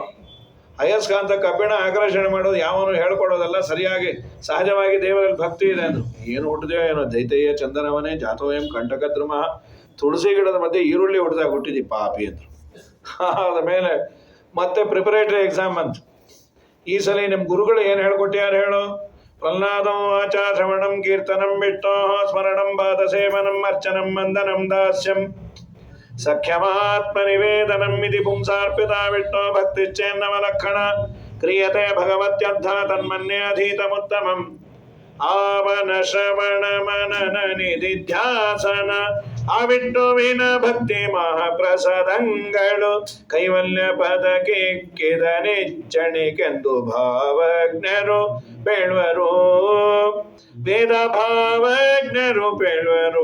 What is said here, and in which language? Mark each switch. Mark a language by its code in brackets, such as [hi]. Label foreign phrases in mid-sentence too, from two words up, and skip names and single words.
[kn] ಅಯಸ್ಕಾಂತ ಕಬ್ಬಿಣ ಆಕರ್ಷಣೆ ಮಾಡೋದು ಯಾವನು ಹೇಳ್ಕೊಡೋದಲ್ಲ, ಸರಿಯಾಗಿ ಸಹಜವಾಗಿ ದೇವರಲ್ಲಿ ಭಕ್ತಿ ಇದೆ ಅಂದರು. ಏನು ಹುಟ್ಟಿದೆಯೋ ಏನೋ, [sa] ದೈತಯ್ಯ ಚಂದನವನೇ ಜಾತೋಯಂ ಕಂಟಕದ್ರುಮ. [kn] ತುಳಸಿ ಗಿಡದ ಮಧ್ಯೆ ಈರುಳ್ಳಿ ಹುಟ್ಟಿದಾಗ ಹುಟ್ಟಿದಿ ಪಾಪಿ ಅಂದರು. ಆದ ಮೇಲೆ ಮತ್ತೆ [en] preparatory exam [kn] ಅಂತ. ಈ ಸಲ ನಿಮ್ಮ ಗುರುಗಳು ಏನು ಹೇಳ್ಕೊಟ್ಟ್ಯಾರು ಹೇಳು? [sa] ಪ್ರಹ್ಲಾದಂ ವಾಚ ಶ್ರವಣಂ ಕೀರ್ತನಂ ವಿಷ್ಣೋ ಸ್ಮರಣಂ ಪಾದ ಸೇವನಂ ಅರ್ಚನಂ ವಂದನಂ ದಾಸ್ಯಂ ಸಖ್ಯಮಾತ್ಮ ನಿವೇದನಂ ಇತಿ ಪುಂಸಾರ್ಪಿತ ವಿಷ್ಣೋ ಭಕ್ತಿಶ್ಚೇನ್ನವಲಕ್ಷಣ ಕ್ರಿಯತೆ ಭಗವತ್ಯರ್ಥ ತನ್ಮನ್ಯೇ ಅಧೀತಮುತ್ತಮಂ [kn] ಆವನ ಶ್ರವಣ ಮನನ ನಿಧಿಧ್ಯಾಸನ ಆ ವಿಷ್ಣುವಿನ ಭಕ್ತಿ ಮಹಾಪ್ರಸಾದಂಗಳು ಕೈವಲ್ಯ ಪದಕ್ಕಿಕ್ಕಿದ ನಿಚ್ಚಣಿಕೆಂದು ಭಾವಜ್ಞರು ಬೇಳ್ವರು, ವೇದ ಭಾವಜ್ಞರು ಬೇಳ್ವರು.